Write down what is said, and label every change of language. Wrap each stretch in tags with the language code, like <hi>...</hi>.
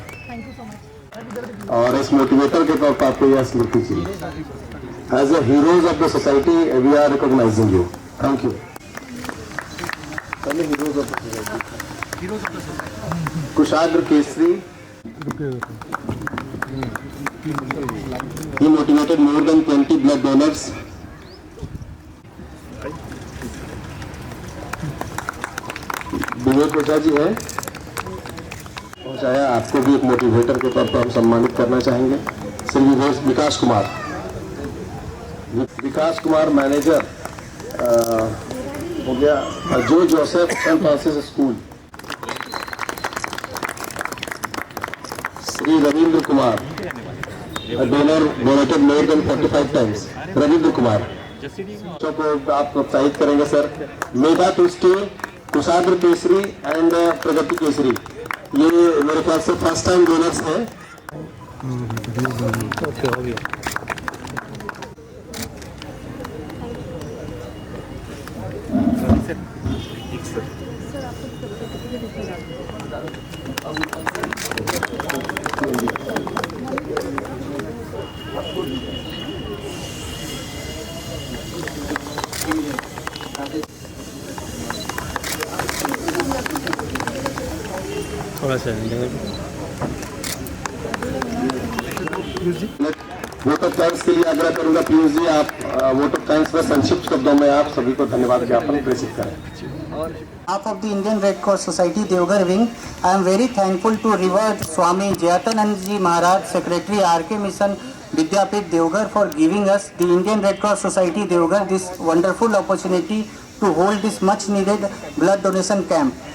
<en>Thank you so much.</en> <hi>और इस motivator के तौर पर आपको यह स्मृति चाहिए।</hi> <en>As a heroes of the society we are recognizing you. Thank you.</en> <hi>पहले</hi> <en>heroes of the society</en> <hi>Kushagra Kesari.</hi> <en>He motivated more than 20 blood donors.</en> <hi>Vinod Prasad ji हैं, पहुंचाया। आपको भी एक मोटिवेटर के तौर पर हम सम्मानित करना चाहेंगे। श्री विकास कुमार, मैनेजर हो गया जो Joseph Saint Francis school.</hi> <en>Shri Ravindra Kumar, donor donated more than 45 times.</en> <hi>Ravindra Kumar को आप प्रोत्साहित करेंगे sir. Medha तुष्टि, Kushagra Kesari and प्रगति केसरी, ये मेरे ख्याल से फर्स्ट टाइम डोनर्स हैं। थोड़ा सा वोट ऑफ थैंक्स के लिए आग्रह करूंगा। पीयूष जी, आप वोट ऑफ थैंक्स में संक्षिप्त शब्दों में आप सभी को धन्यवाद ज्ञापन प्रेषित करें।</hi> <en>behalf of the Indian Red Cross Society Devghar wing, I am very thankful to Revered Swami Jayatanand Ji Maharaj, Secretary RK Mission Vidyapit Devghar, for giving us, the Indian Red Cross Society Devghar, this wonderful opportunity to hold this much needed blood donation camp.</en>